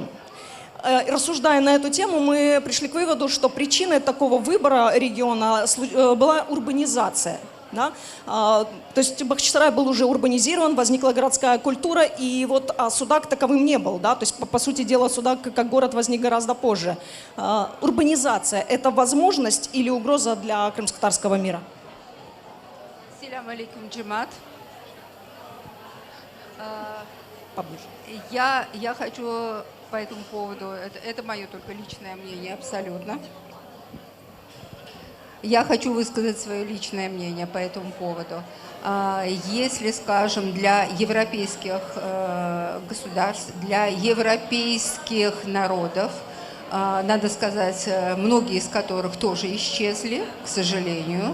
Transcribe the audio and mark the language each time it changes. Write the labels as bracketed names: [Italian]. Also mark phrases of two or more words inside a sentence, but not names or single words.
[Russian] Рассуждая на эту тему, мы пришли к выводу, что причиной такого выбора региона была урбанизация. Да? То есть Бахчисарай был уже урбанизирован, возникла городская культура, и вот Судак таковым не был. Да? То есть, по сути дела, Судак как город возник гораздо позже. Урбанизация – это возможность или угроза для крымско-татарского мира? [Arabic] السلام عليكم, [Russian] джамат. Поближе. Я хочу по этому поводу, это мое только личное мнение, абсолютно. Я хочу высказать свое личное мнение по этому поводу. Если, скажем, для европейских государств, для европейских народов, надо сказать, многие из которых тоже исчезли, к сожалению.